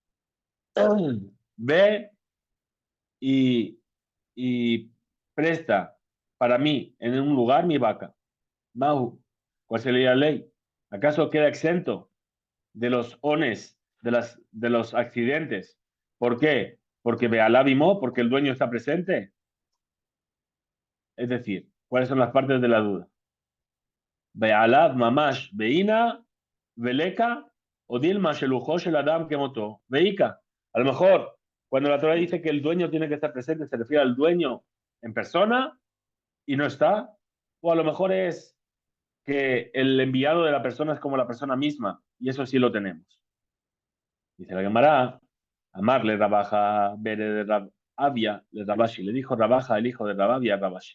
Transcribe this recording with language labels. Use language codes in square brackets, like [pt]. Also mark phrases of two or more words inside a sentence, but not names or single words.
[es] Ve y, y presta para mí en un lugar mi vaca. Mahu, ¿cuál sería la ley? ¿Acaso queda exento de los ones, de los accidentes? ¿Por qué? Porque [arc] בעליו עמו, [es] porque el dueño está presente. Es decir, ¿cuáles son las partes de la duda? [arc] בעליו ממש בעינא וליכא או דילמא שלוחו של אדם כמותו ואיכא. [es] A lo mejor, cuando la Torah dice que el dueño tiene que estar presente, se refiere al dueño en persona y no está. O a lo mejor es que el enviado de la persona es como la persona misma, y eso sí lo tenemos. Dice la Gemara, amarle Rabaja, Bere de Rabia, le Rabashi, le dijo Rabaja, el hijo de Rabia, Rabashi.